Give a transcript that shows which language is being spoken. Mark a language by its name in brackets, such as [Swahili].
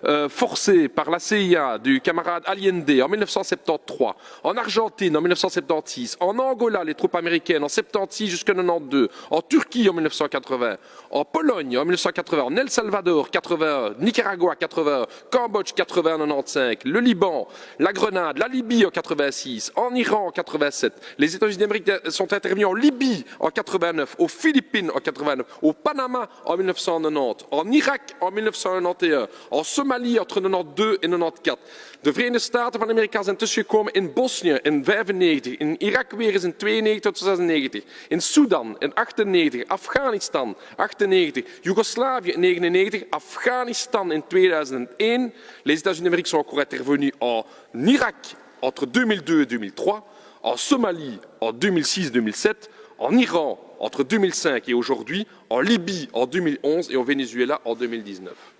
[French] forcée par la CIA du camarade Allende en 1973, en Argentine en 1976, en Angola les troupes américaines en 76 jusqu'en 92, en Turquie en 1980, en Pologne en 1980, en El Salvador 81, Nicaragua 81, Cambodge 80 95, le Liban, la Grenade, la Libye en 86, en Iran en 87. Les États-Unis d'Amérique sont intervenus en Libye en 89, aux Philippines en 89, au Panama en 1990, en Irak en 1991, en Somalie entre 92 en 94. [Dutch] De Verenigde Staten van Amerika zijn tussengekomen in Bosnië in 95, in Irak weer eens in 92 tot 96, in Sudan in 98, Afghanistan 98, Joegoslavië in 99, Afghanistan in 2001. [French] Les États-Unis d'Amérique sont encore intervenus en Irak entre 2002 et 2003, en Somalie en 2006-2007, en Iran entre 2005 et aujourd'hui, en Libye en 2011 et au Venezuela en 2019.